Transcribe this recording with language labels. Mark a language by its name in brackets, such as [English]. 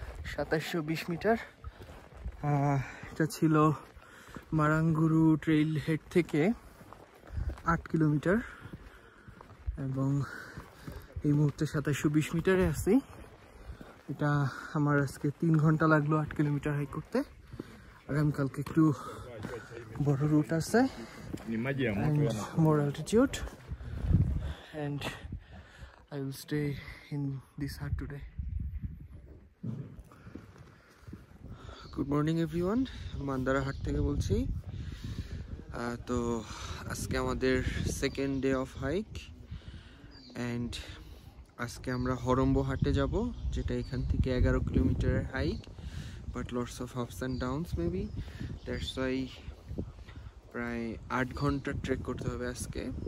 [Bangla] 2720 metre. এটা ছিল মারাঙ্গুরু trail head থেকে 8 কিলোমিটার, এবং এই মুহূর্তে 2720 মিটারে আছি। এটা আমার আজকে 3 ঘন্টা লাগলো 8 কিলোমিটার হাইক করতে। আগামীকালকে একটু বড় রুট আছে, [English] more altitude, and I will stay in this hut today. Good morning everyone, [Bangla] মান্দারা হাট থেকে বলছি। তো আজকে আমাদের [English] second day of hike, [Bangla] and আজকে আমরা হরম্বো হাটে যাব, যেটা এখান থেকে 11 কিলোমিটারের hike, [English] but lots of ups and downs maybe, that's why [Bangla] প্রায় 8 ঘন্টা ট্রেক করতে হবে আজকে।